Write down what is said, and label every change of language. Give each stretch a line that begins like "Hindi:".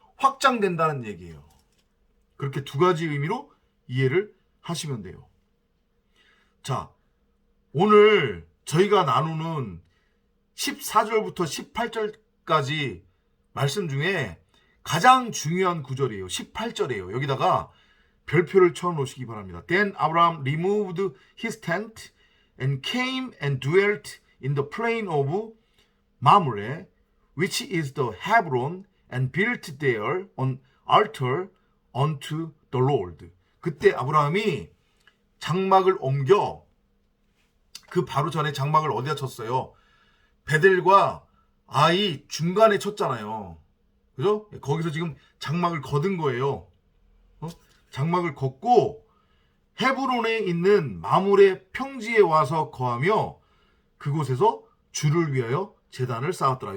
Korean: 확장된다는 얘기예요. 그렇게 두 가지 의미로 이해를 하시면 돼요. 자, 오늘 저희가 나누는 14절부터 18절까지 말씀 중에 가장 중요한 구절이에요. 18절이에요. 여기다가 별표를 쳐 놓으시기 바랍니다.
English: Then Abraham removed his tent and came and dwelt in the plain of Mamre, which is the Hebron, and built there an altar unto the Lord.
Korean: 그때 아브라함이 장막을 옮겨, 그 바로 전에 장막을 어디다 쳤어요? 베델과 아이 중간에 쳤잖아요. 그죠? 거기서 지금 장막을 거둔 거예요. 장막을 걷고 헤브론에 있는 마물의 평지에 와서 거하며 그곳에서 주를 위하여 제단을 쌓았더라.